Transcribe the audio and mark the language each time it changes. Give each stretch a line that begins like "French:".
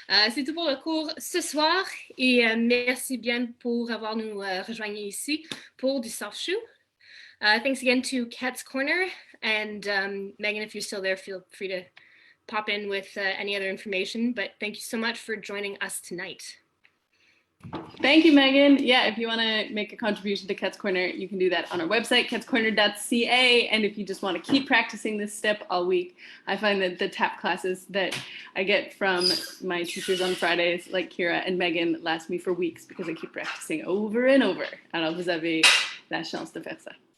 French: C'est tout pour le cours ce soir et merci bien pour avoir nous rejoigné ici pour du soft shoe.
English: Thanks again to Kat's Corner, and Megan, if you're still there, feel free to pop in with any other information, but thank you so much for joining us tonight. Thank you, Megan. Yeah, if you want to make a contribution to Kat's Corner, you can do that on our website, catscorner.ca. And if you just want to keep practicing this step all week, I find that the tap classes that I get from my teachers on Fridays, like Kira and Megan, last me for weeks because I keep practicing over and over.
French: Alors, vous avez la chance de faire ça.